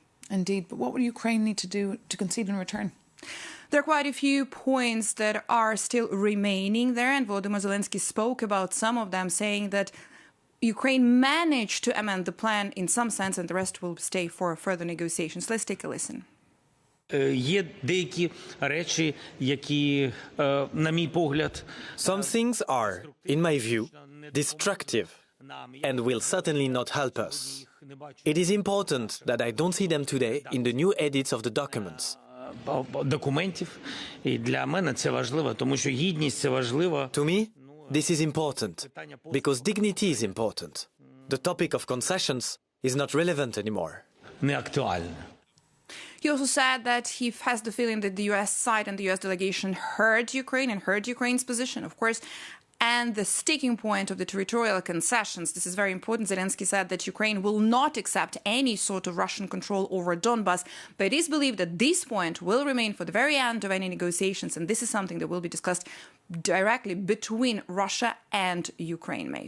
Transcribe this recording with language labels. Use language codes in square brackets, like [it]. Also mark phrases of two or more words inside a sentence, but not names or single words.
[en] Indeed, but what would Ukraine need to do to concede in return? There are quite a few points that are still remaining there, and Volodymyr Zelensky spoke about some of them, saying that Ukraine managed to amend the plan in some sense and the rest will stay for further negotiations. Let's take a listen. [uk] Є деякі речі, які, на мій погляд, [en] Some things are, in my view, destructive and will certainly not help us. It is important that I don't see them today in the new edits of the documents. [uk] документів. І для мене це важливо, тому що гідність – це важливо. [en] To me, this is important, because dignity is important. The topic of concessions is not relevant anymore. [uk] Не актуальне. [en] He also said that he has the feeling that the US side and the US delegation heard Ukraine and heard Ukraine's position, of course, and the sticking point of the territorial concessions. This is very important. Zelensky said that Ukraine will not accept any sort of Russian control over Donbas, but it is believed that this point will remain for the very end of any negotiations, and this is something that will be discussed directly between Russia and Ukraine, Maeve.